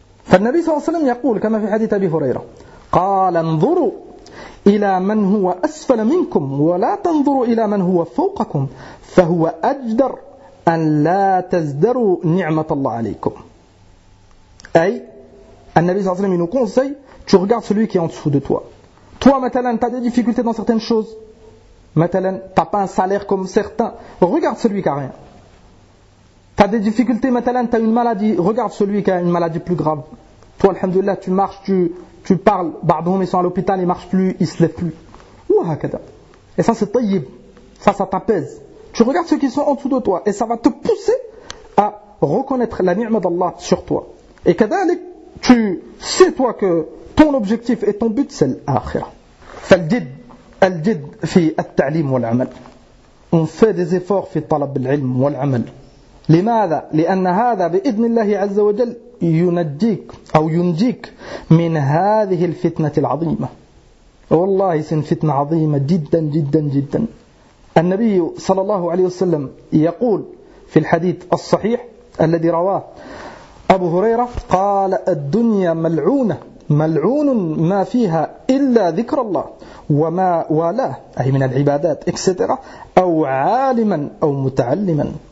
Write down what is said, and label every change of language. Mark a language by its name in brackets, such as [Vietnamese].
[Arabic] فالنبي صلى الله عليه وسلم يقول كما في حديث أبي هريرة قال انظروا إلى من هو أسفل منكم ولا تنظروا إلى من هو فوقكم فهو أجدر أن لا تزدروا نعمة الله عليكم. أي النبي صلى الله عليه وسلم [French] nous conseille tu regardes celui qui est en dessous de toi. Toi, مثلاً, t'as des difficultés dans certaines choses. مثلاً, t'as pas un salaire comme certains. Regarde celui qui a rien. T'as des difficultés, مثلاً, t'as une maladie. Regarde celui qui a une maladie plus grave. Toi, alhamdoulilah, tu marches, tu parles. Bardoum, ils sont à l'hôpital, ils marchent plus, ils se lèvent plus. Ouahakada. Et ça, c'est tayyib. Ça t'apaise. Tu regardes ceux qui sont en dessous de toi. Et ça va te pousser à reconnaître la ni'ma d'Allah sur toi. Et kadalik, tu sais toi que ton objectif et ton but c'est l'akhira. [Arabic] فالجد الجد في التعليم والعمل. [French] On fait des efforts [Arabic] في طلب العلم والعمل. لماذا؟ لأن هذا بإذن الله عز وجل ينجيك أو ينجيك من هذه الفتنة العظيمة. والله سن فتنة عظيمة جدا جدا جدا. النبي صلى الله عليه وسلم يقول في الحديث الصحيح الذي رواه أبو هريرة قال الدنيا ملعونة ملعون ما فيها إلا ذكر الله وما والاه أي من العبادات إكسترا أو عالما أو متعلما.